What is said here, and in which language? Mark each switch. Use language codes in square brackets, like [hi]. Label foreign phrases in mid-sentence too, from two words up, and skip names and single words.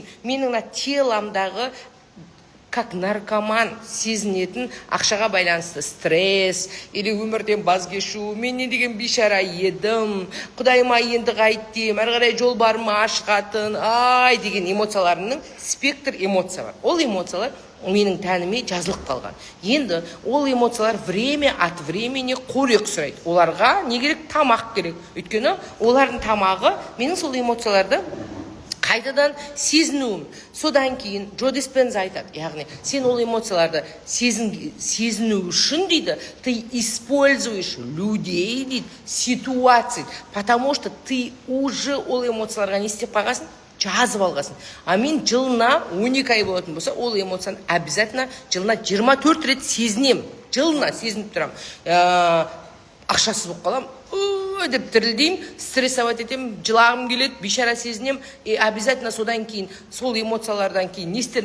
[kk] Менің теломдағы [ru] как наркоман [kk] сезінетін ақшаға байланысты стресс или өмірден баз кешу, мен не деген бейшара едім, құдайыма енді қайттым, әрі қарай жол бар ма ашқатын, ай деген эмоцияларының спектр эмоция бар. Ол эмоциялар менің тәніме жазылып қалған. Енді ол эмоциялар [ru] время от времени [kk] қорек сұрайды. Оларға не керек? Тамақ керек. Өйткені олардың тамағы менің сол эмоцияларды қайтадан сезінуім. Содан кейін Джо Диспенза айтады, яғни сен ол эмоцияларды сезіну үшін дейді, [ru] ты используешь людей, дейді, ситуации, потому что ты уже [kk] ол эмоцияларға не істеп қағасын? Жазып алғасын. А мен жылына 12 ай болатын болса, ол эмоцияны обязательно жылына 24 рет сезінем. Жылына сезініп тұрам. Ақшасыз болып қалам, деп тірілдейм, стрессовать етем, жылағым келеді, бейшара сезінем, обязательно содан кейін, сол эмоциялардан кейін не істерін